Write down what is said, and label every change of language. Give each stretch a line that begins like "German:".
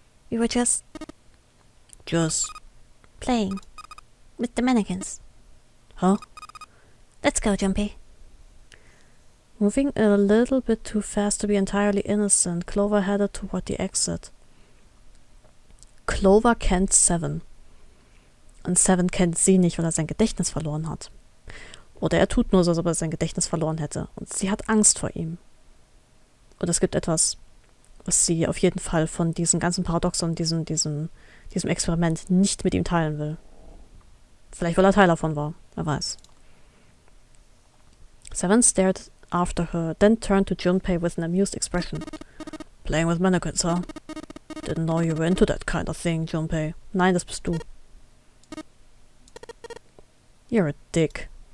English: We were just playing with the mannequins. Huh? Let's go, Junpei. Moving a little bit too fast to be entirely innocent, Clover headed toward the exit.
German: Clover kennt Seven. Und Seven kennt sie nicht, weil er sein Gedächtnis verloren hat. Oder er tut nur so, als ob er sein Gedächtnis verloren hätte. Und sie hat Angst vor ihm. Und es gibt etwas, was sie auf jeden Fall von diesen ganzen Paradoxon, diesem Experiment nicht mit ihm teilen will. Vielleicht, weil er Teil davon war. Wer weiß.
English: Seven stared after her, then turned to Junpei with an amused expression. Playing with mannequins, huh? Didn't know you were into that kind of thing, Junpei.
German: Nein, das bist du.
English: You're a dick.